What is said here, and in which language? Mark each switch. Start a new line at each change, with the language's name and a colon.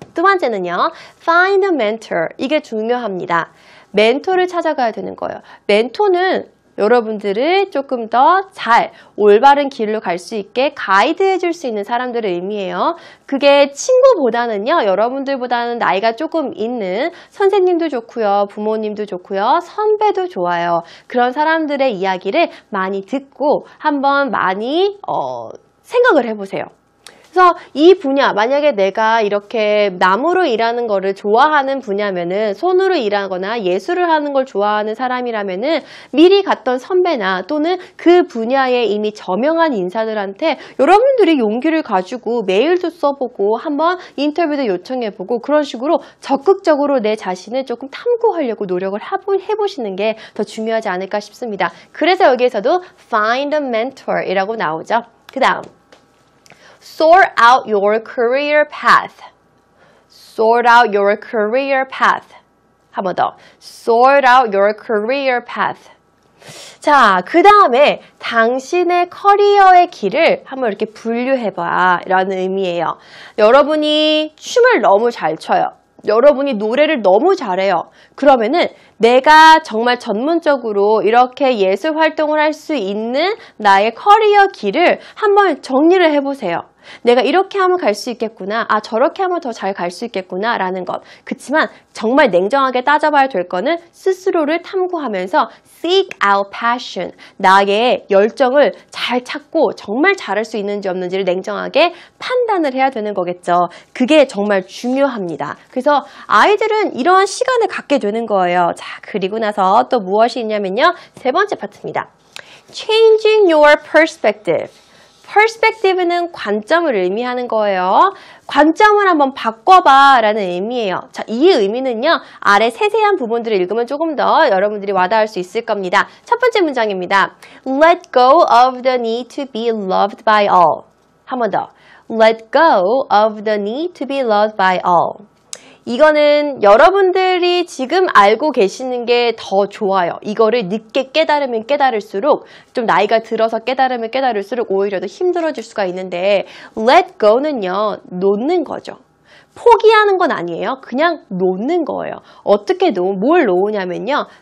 Korean: 두 번째는요,
English: find a mentor.
Korean: 이게 중요합니다. 멘토를 찾아가야 되는 거예요. 멘토는 여러분들을 조금 더 잘 올바른 길로 갈 수 있게 가이드해 줄 수 있는 사람들을 의미해요. 그게 친구보다는요, 여러분들보다는 나이가 조금 있는 선생님도 좋고요, 부모님도 좋고요, 선배도 좋아요. 그런 사람들의 이야기를 많이 듣고 한번 많이 생각을 해보세요. 그래서 이 분야, 만약에 내가 이렇게 나무로 일하는 거를 좋아하는 분야면은, 손으로 일하거나 예술을 하는 걸 좋아하는 사람이라면은 미리 갔던 선배나 또는 그 분야에 이미 저명한 인사들한테 여러분들이 용기를 가지고 메일도 써보고 한번 인터뷰도 요청해보고 그런 식으로 적극적으로 내 자신을 조금 탐구하려고 노력을 해보시는 게 더 중요하지 않을까 싶습니다. 그래서 여기에서도
English: find a mentor
Korean: 이라고 나오죠. 그 다음
English: sort out your career path. Sort out your career path.
Korean: 한 번 더.
English: Sort out your career path.
Korean: 자, 그 다음에 당신의 커리어의 길을 한번 이렇게 분류해봐 라는 의미예요. 여러분이 춤을 너무 잘 춰요. 여러분이 노래를 너무 잘해요. 그러면은 내가 정말 전문적으로 이렇게 예술 활동을 할 수 있는 나의 커리어 길을 한번 정리를 해보세요. 내가 이렇게 하면 갈 수 있겠구나. 아, 저렇게 하면 더 잘 갈 수 있겠구나 라는 것. 그치만 정말 냉정하게 따져봐야 될 거는 스스로를 탐구하면서
English: seek out passion.
Korean: 나의 열정을 잘 찾고 정말 잘할 수 있는지 없는지를 냉정하게 판단을 해야 되는 거겠죠. 그게 정말 중요합니다. 그래서 아이들은 이러한 시간을 갖게 되는 거예요. 자, 그리고 나서 또 무엇이 있냐면요. 세 번째 파트입니다.
English: Changing your perspective.
Korean: perspective는 관점을 의미하는 거예요. 관점을 한번 바꿔봐 라는 의미예요. 자, 이 의미는요, 아래 세세한 부분들을 읽으면 조금 더 여러분들이 와닿을 수 있을 겁니다. 첫 번째 문장입니다.
English: Let go of the need to be loved by all.
Korean: 한 번 더.
English: Let go of the need to be loved by all.
Korean: 이거는 여러분들이 지금 알고 계시는 게 더 좋아요. 이거를 늦게 깨달으면 깨달을수록, 좀 나이가 들어서 깨달으면 깨달을수록 오히려 더 힘들어질 수가 있는데, let go는요, 놓는 거죠. 포기하는 건 아니에요. 그냥 놓는 거예요. 어떻게 뭘 놓으냐면요.